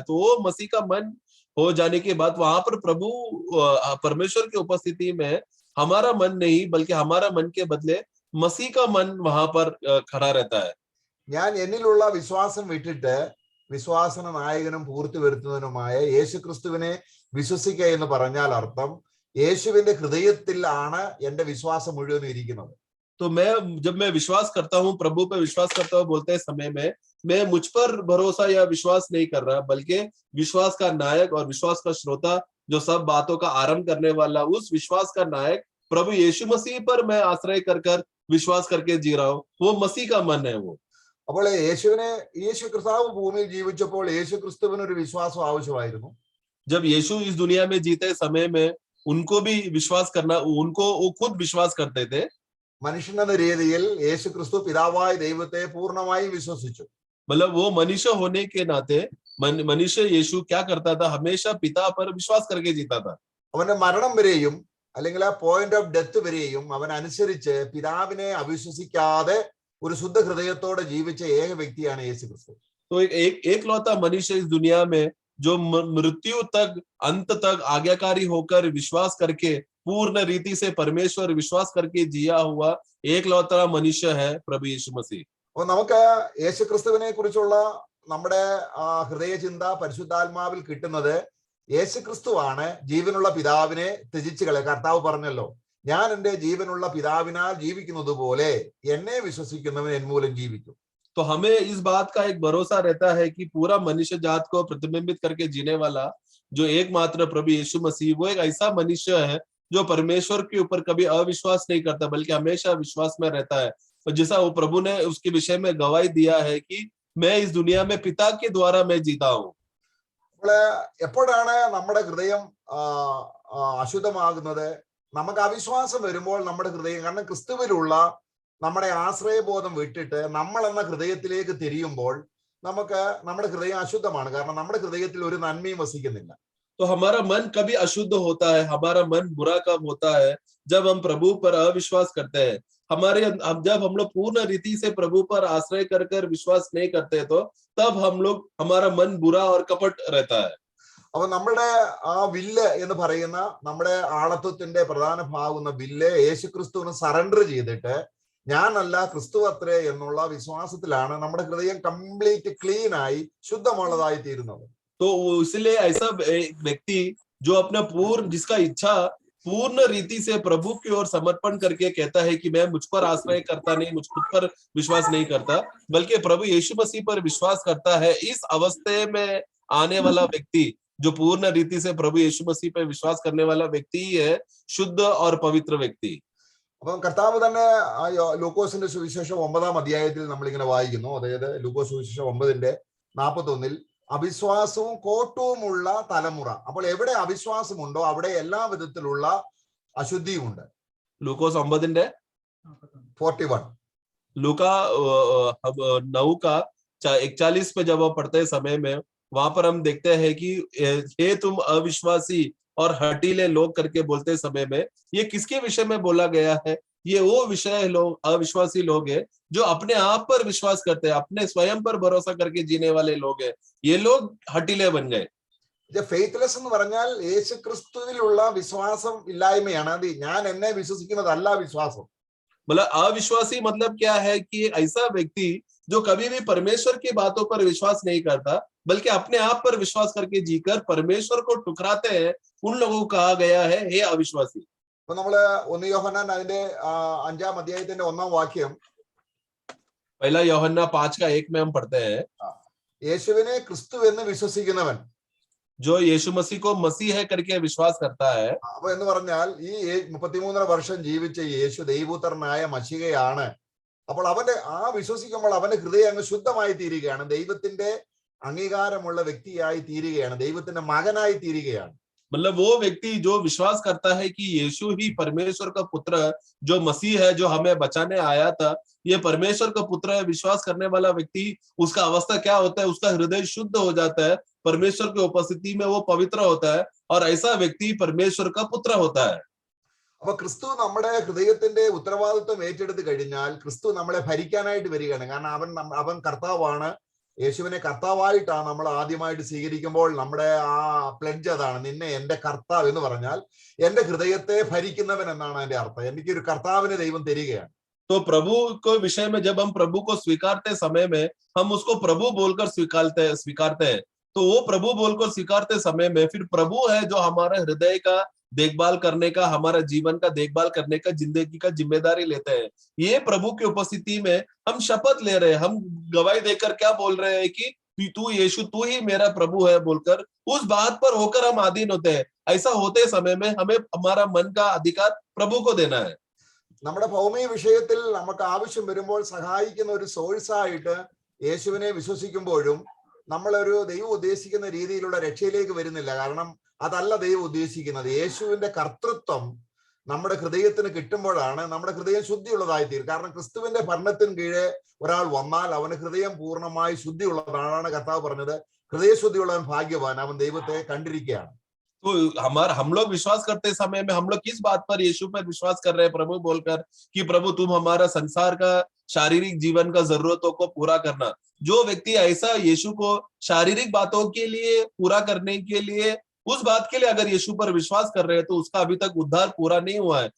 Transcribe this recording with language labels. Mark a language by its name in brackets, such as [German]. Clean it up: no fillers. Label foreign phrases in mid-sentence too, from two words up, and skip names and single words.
[Hindi] तो वो मसीह का मन हो जाने के बाद वहां पर प्रभु परमेश्वर की उपस्थिति में हमारा मन नहीं, बल्कि हमारा मन के बदले मसीह का मन वहां पर खड़ा रहता है। [Malayalam] ഞാൻ എന്നിലുള്ള വിശ്വാസം വിട്ടിട്ട് വിശ്വാസ നായകനും പൂർത്തി വരുത്തുന്നതിനുമായ യേശു ക്രിസ്തുവിനെ വിശ്വസിക്കുക എന്ന് പറഞ്ഞാൽ അർത്ഥം യേശുവിന്റെ ഹൃദയത്തിലാണ് എന്റെ വിശ്വാസം മുഴുവനും ഇരിക്കുന്നത്. [Hindi] तो जब मैं विश्वास करता हूँ, प्रभु पे विश्वास करता हूँ बोलते समय में, मैं मुझ पर भरोसा या विश्वास नहीं कर रहा, बल्कि विश्वास का नायक और विश्वास का श्रोता, जो सब बातों का आरंभ करने वाला, उस विश्वास का नायक प्रभु यीशु मसीह पर मैं आश्रय कर विश्वास करके जी रहा हूँ। वो मसीह का मन है वो। [Malayalam] അപ്പോൾ യേശു ക്രിസ്തു ഭൂമിയിൽ ജീവിച്ചപ്പോൾ യേശു ക്രിസ്തുവിന് ഒരു വിശ്വാസം ആവശ്യമായിരുന്നു. [Hindi] जब यीशु इस दुनिया में जीते समय में उनको भी विश्वास करना, उनको वो खुद विश्वास करते थे। [Malayalam] മനുഷ്യനെന്ന രീതിയിൽ യേശു ക്രിസ്തു പിതാവായ ദൈവത്തെ പൂർണ്ണമായി വിശ്വസിച്ചു. [Hindi] मतलब वो मनुष्य होने के नाते मनुष्य यीशु क्या करता था, हमेशा पिता पर विश्वास करके जीता था। [Malayalam] അവന്റെ മരണം വരെയും അല്ലെങ്കിൽ ആ [English] point of death [Malayalam] വരെയും അവൻ അനുസരിച്ച് പിതാവിനെ അവിശ്വസിക്കാതെ ഒരു ശുദ്ധ ഹൃദയത്തോടെ ജീവിച്ച ഏക വ്യക്തിയാണ് യേശു ക്രിസ്തു. [Hindi] तो एक लौता मनुष्य इस दुनिया में जो मृत्यु तक, अंत तक आज्ञाकारी होकर विश्वास करके पूर्ण रीति से परमेश्वर विश्वास करके जिया हुआ एक लौता मनुष्य है प्रभु यीशु मसीह। [Malayalam] അപ്പൊ നമുക്ക് യേശു ക്രിസ്തുവിനെ കുറിച്ചുള്ള നമ്മുടെ ഹൃദയ ചിന്ത പരിശുദ്ധാത്മാവിൽ കിട്ടുന്നത് യേശു ക്രിസ്തുവാണ് ജീവനുള്ള പിതാവിനെ ത്യജിച്ചു കളയുക. കർത്താവ് പറഞ്ഞല്ലോ, ഞാൻ എൻ്റെ ജീവനുള്ള പിതാവിനാൽ ജീവിക്കുന്നത് പോലെ എന്നെ വിശ്വസിക്കുന്നവൻ എൻ മൂലം ജീവിക്കും. [Hindi] तो हमें इस बात का एक भरोसा रहता है कि पूरा मनुष्य जात को प्रतिबिंबित करके जीने वाला जो एकमात्र प्रभु यीशु मसीह, वो एक ऐसा मनुष्य है जो परमेश्वर के ऊपर कभी अविश्वास नहीं करता बल्कि हमेशा विश्वास में रहता है। और जैसा वो प्रभु ने उसके विषय में गवाही दिया है कि मैं इस दुनिया में पिता के द्वारा मैं जीता हूँ। [Malayalam] എപ്പോഴാണ് നമ്മുടെ ഹൃദയം അശുദ്ധമാകുന്നത്? നമുക്ക് അവിശ്വാസം വരുമ്പോൾ നമ്മുടെ ഹൃദയം, കാരണം ക്രിസ്തുവിലുള്ള നമ്മുടെ ആശ്രയബോധം വിട്ടിട്ട് നമ്മൾ എന്ന ഹൃദയത്തിലേക്ക് തിരിയുമ്പോൾ നമുക്ക് നമ്മുടെ ഹൃദയം അശുദ്ധമാണ്. കാരണം നമ്മുടെ ഹൃദയത്തിൽ ഒരു നന്മയും വസിക്കുന്നില്ല. [Hindi] तो हमारा मन कभी अशुद्ध होता है, हमारा मन बुरा कब होता है? जब हम प्रभु पर अविश्वास करते हैं। जब हम लोग पूर्ण रीति से प्रभु पर आश्रय कर विश्वास नहीं करते तो तब हमारा मन बुरा और कपट रहता है। [Malayalam] അപ്പൊ നമ്മുടെ ആ വില്ല് എന്ന് പറയുന്ന നമ്മുടെ ആളത്വത്തിന്റെ പ്രധാന ഭാഗം വില്ല് യേശുക്രിസ്തുവിന് സറണ്ടർ ചെയ്തിട്ട് ഞാനല്ല ക്രിസ്തു അത്രേ എന്നുള്ള വിശ്വാസത്തിലാണ് നമ്മുടെ ഹൃദയം [English] complete clean [Malayalam] ആയി ശുദ്ധമുള്ളതായി തീരുന്നത്. [Hindi] तो इसलिए ऐसा व्यक्ति जो अपना जिसका इच्छा पूर्ण रीति से प्रभु की ओर समर्पण करके कहता है कि मैं मुझ पर आश्रय करता नहीं, मुझ खुद पर विश्वास नहीं करता, बल्कि प्रभु यीशु मसीह पर विश्वास करता है, इस अवस्थे में आने वाला व्यक्ति जो पूर्ण रीति से प्रभु यीशु मसीह पर विश्वास करने वाला व्यक्ति ही है शुद्ध और पवित्र व्यक्ति। [Malayalam] അപ്പം കർത്താവ് തന്നെ ലൂക്കോസിന്റെ സുവിശേഷം 9-ാം അധ്യായത്തിൽ നമ്മളിങ്ങനെ വായിക്കുന്നു. അതായത് ലൂക്കോസ് സുവിശേഷം 9:41 അവിശ്വാസവും കോട്ടവുമുള്ള തലമുറ. അപ്പോൾ എവിടെ അവിശ്വാസമുണ്ടോ അവിടെ എല്ലാ വിധത്തിലുള്ള അശുദ്ധിയുമുണ്ട്. [Hindi] लूकोस 41 लूका 9 का 41 पे जब हम पढ़ते समय में वहां पर हम देखते हैं कि हे तुम अविश्वासी और हठीले लोग करके बोलते समय में ये किसके विषय में बोला गया है? ये वो विषय लोग, अविश्वासी लोग हैं जो अपने आप पर विश्वास करते हैं, अपने स्वयं पर भरोसा करके जीने वाले लोग हैं। ये लोग हठीले बन गए। [Malayalam] ഫെയ്ത്ത്ലെസ് എന്ന് പറഞ്ഞാൽ യേശുക്രിസ്തുവിലുള്ള വിശ്വാസം ഇല്ലായ്മയാണ്. അത് ഞാൻ എന്നെ വിശ്വസിക്കുന്നതല്ല വിശ്വാസം. [Hindi] मतलब अविश्वासी मतलब क्या है कि ऐसा व्यक्ति जो कभी भी परमेश्वर की बातों पर विश्वास नहीं करता बल्कि अपने आप पर विश्वास करके जीकर परमेश्वर को ठुकराते हैं, उन लोगों को कहा गया है हे अविश्वासी। [Malayalam] അപ്പൊ നമ്മള് 1 യോഹന്നാൻ അതിന്റെ 5-ാം അധ്യായത്തിന്റെ 1-ാം വാക്യം [Hindi] पहला യോഹന്നാൻ 5:1 में हम पढ़ते हैं, [Malayalam] യേശുവിനെ ക്രിസ്തു എന്ന് വിശ്വസിക്കുന്നവൻ, [Hindi] जो यीशु मसीह को मसीह है करके विश्वास करता है। [Malayalam] അപ്പൊ എന്ന് പറഞ്ഞാൽ ഈ 33 വർഷം ജീവിച്ച യേശു ദൈവപുത്രനായ മശിഹയാണ്. അപ്പോൾ അവന്റെ വിശ്വസിക്കുമ്പോൾ അവന്റെ ഹൃദയം അങ്ങ് ശുദ്ധമായി തീരുകയാണ്, ദൈവത്തിന്റെ അംഗീകാരമുള്ള വ്യക്തിയായി തീരുകയാണ്, ദൈവത്തിന്റെ മകനായി തീരുകയാണ്. [Hindi] मतलब वो व्यक्ति जो विश्वास करता है कि यीशु ही परमेश्वर का पुत्र जो मसीह है, जो हमें बचाने आया था, ये परमेश्वर का पुत्र है, विश्वास करने वाला व्यक्ति, उसका अवस्था क्या होता है? उसका हृदय शुद्ध हो जाता है, परमेश्वर की उपस्थिति में वो पवित्र होता है और ऐसा व्यक्ति परमेश्वर का पुत्र होता है। [Malayalam] അപ്പൊ ക്രിസ്തു നമ്മുടെ ഹൃദയത്തിന്റെ ഉത്തരവാദിത്വം ഏറ്റെടുത്ത് കഴിഞ്ഞാൽ ക്രിസ്തു നമ്മളെ ഭരിക്കാനായിട്ട് വരികയാണ്. കാരണം അവൻ കർത്താവാണ്. യേശുവിനെ കർത്താവായിട്ടാണ് നമ്മൾ ആദ്യമായിട്ട് സ്വീകരിക്കുമ്പോൾ നമ്മുടെ ആ പ്ലെഡ്ജ് അതാണ്, നിന്നെ എന്റെ കർത്താവ് എന്ന് പറഞ്ഞാൽ എന്റെ ഹൃദയത്തെ ഭരിക്കുന്നവൻ എന്നാണ് അതിന്റെ അർത്ഥം. എനിക്കൊരു കർത്താവിനെ ദൈവം തരികയാണ്. [Hindi] तो प्रभु को विषय में जब हम प्रभु को स्वीकारते समय में हम उसको प्रभु बोलकर स्वीकारते हैं, तो वो प्रभु बोलकर स्वीकारते समय में फिर प्रभु है जो हमारे हृदय का देखभाल करने का, हमारा जीवन का देखभाल करने का, जिंदगी का जिम्मेदारी लेते हैं। ये प्रभु की उपस्थिति में हम शपथ ले रहे हैं, हम गवाही देकर क्या बोल रहे हैं कि तू यीशु तू ही मेरा प्रभु है बोलकर उस बात पर होकर हम अधीन होते हैं। ऐसा होते समय में हमें हमारा मन का अधिकार प्रभु को देना है। [Malayalam] നമ്മുടെ ഭൗമിക വിഷയത്തിൽ നമുക്ക് ആവശ്യം വരുമ്പോൾ സഹായിക്കുന്ന ഒരു സോഴ്സായിട്ട് യേശുവിനെ വിശ്വസിക്കുമ്പോഴും നമ്മളൊരു ദൈവം ഉദ്ദേശിക്കുന്ന രീതിയിലുള്ള രക്ഷയിലേക്ക് വരുന്നില്ല. കാരണം അതല്ല ദൈവം ഉദ്ദേശിക്കുന്നത്. യേശുവിന്റെ കർത്തൃത്വം നമ്മുടെ ഹൃദയത്തിന് കിട്ടുമ്പോഴാണ് നമ്മുടെ ഹൃദയം ശുദ്ധിയുള്ളതായി തീരും. കാരണം ക്രിസ്തുവിന്റെ ഭരണത്തിന് കീഴെ ഒരാൾ വന്നാൽ അവന് ഹൃദയം പൂർണ്ണമായി ശുദ്ധിയുള്ളതാണ്. കർത്താവ് പറഞ്ഞത് ഹൃദയശുദ്ധിയുള്ളവൻ ഭാഗ്യവാൻ, അവൻ ദൈവത്തെ കണ്ടിരിക്കുകയാണ്. [Hindi] तो हम लोग विश्वास करते समय में हम लोग किस बात पर यीशु पर विश्वास कर रहे हैं? प्रभु बोलकर कि प्रभु तुम हमारा संसार का शारीरिक जीवन का जरूरतों को पूरा करना। जो व्यक्ति ऐसा यीशु को शारीरिक बातों के लिए पूरा करने के लिए, उस बात के लिए अगर यीशु पर विश्वास कर रहे हैं तो उसका अभी तक उद्धार पूरा नहीं हुआ है।